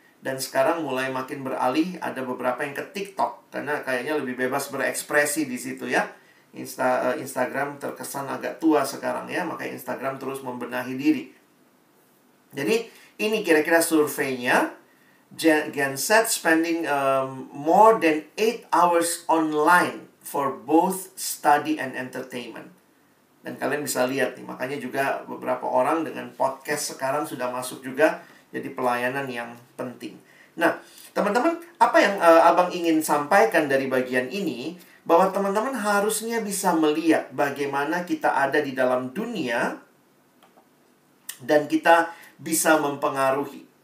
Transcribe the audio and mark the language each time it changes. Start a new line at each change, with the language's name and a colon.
Indonesian: Dan sekarang mulai makin beralih, ada beberapa yang ke TikTok karena kayaknya lebih bebas berekspresi di situ ya. Instagram terkesan agak tua sekarang ya, maka Instagram terus membenahi diri. Jadi ini kira-kira surveinya.
English: Gen Z spending more than 8 hours online for both study and entertainment.
Indonesian: Dan kalian bisa lihat nih, makanya juga beberapa orang dengan podcast sekarang sudah masuk juga jadi pelayanan yang penting. Nah, teman-teman, apa yang Abang ingin sampaikan dari bagian ini, bahwa teman-teman harusnya bisa melihat bagaimana kita ada di dalam dunia dan kita bisa mempengaruhi.